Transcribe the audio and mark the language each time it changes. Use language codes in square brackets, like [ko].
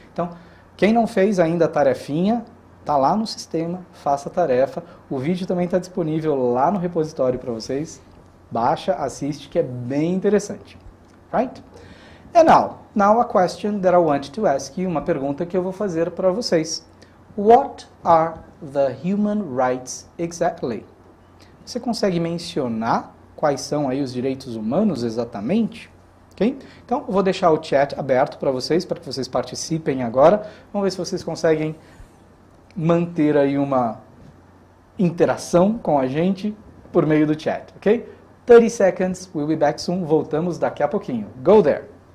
[pt] Então, quem não fez ainda a tarefinha, tá lá no sistema, faça a tarefa. O vídeo também está disponível lá no repositório para vocês. Baixa, assiste, que é bem interessante. Right? [en] And now a question that I want to ask you, [pt] uma pergunta que eu vou fazer para vocês. [en] What are the human rights exactly? [pt] Você consegue mencionar quais são aí os direitos humanos exatamente? Okay? Então, eu vou deixar o chat aberto para vocês que vocês participem agora. Vamos ver se vocês conseguem manter aí uma interação com a gente por meio do chat, ok? [en] 30 seconds, we'll be back soon. [pt] Voltamos daqui a pouquinho. [en] Go there!